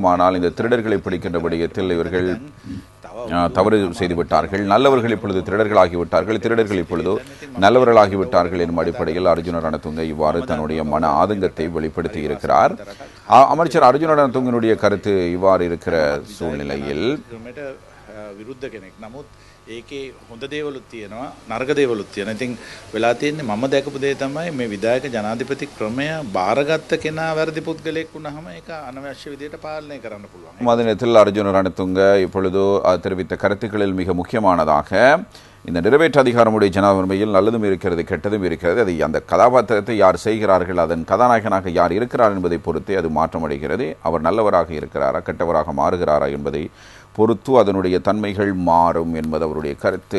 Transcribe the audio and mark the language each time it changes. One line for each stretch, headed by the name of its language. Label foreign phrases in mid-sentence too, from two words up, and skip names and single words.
Tamil: ஆனால் இந்த திருடர்களை பிடிக்கின்ற விடயத்தில் இவர்கள் தவறு செய்துவிட்டார்கள். நல்லவர்கள் இப்பொழுது திருடர்களாகிவிட்டார்கள், திருடர்கள் இப்பொழுது நல்லவர்களாகிவிட்டார்கள் என்னும் அடிப்படையில் அர்ஜுன ரணதுங்க இவ்வாறு தன்னுடைய மன ஆதங்கத்தை வெளிப்படுத்தி இருக்கிறார். அமைச்சர் அர்ஜுன ரணதுங்கனுடைய கருத்து இவ்வாறு இருக்கிற சூழ்நிலையில்
Sinhala: විරුද්ධ කෙනෙක්. නමුත් ඒකේ හොඳ දේවලුත් තියෙනවා නරක දේවලුත් තියෙනවා. ඉතින් වෙලා තියෙන්නේ මම දැකපු දේ තමයි මේ විධායක ජනාධිපති ක්‍රමය බාරගත්ත කෙනා වැරදි පුද්ගලයෙක් වුණාම ඒක අනවශ්‍ය විදියට පාලනය කරන්න පුළුවන්.
Tamil: அதே நேரத்தில் அர்ஜுன ரணதுங்க இப்பொழுது தெரிவித்த கருத்துக்களில் மிக முக்கியமானதாக இந்த நிறைவேற்று அதிகாரமுடைய ஜனாதிபதியில் நல்லதும் இருக்கிறது கெட்டதும் இருக்கிறது. அது அந்த கதாபாத்திரத்தை யார் செய்கிறார்கள், அதன் கதாநாயகனாக யார் இருக்கிறார் என்பதை பொறுத்தே அது மாற்றமடைகிறது. அவர் நல்லவராக இருக்கிறாரா கெட்டவராக மாறுகிறாரா என்பதை பொறுத்து அதனுடைய தன்மைகள் மாறும் என்பது அவருடைய கருத்து.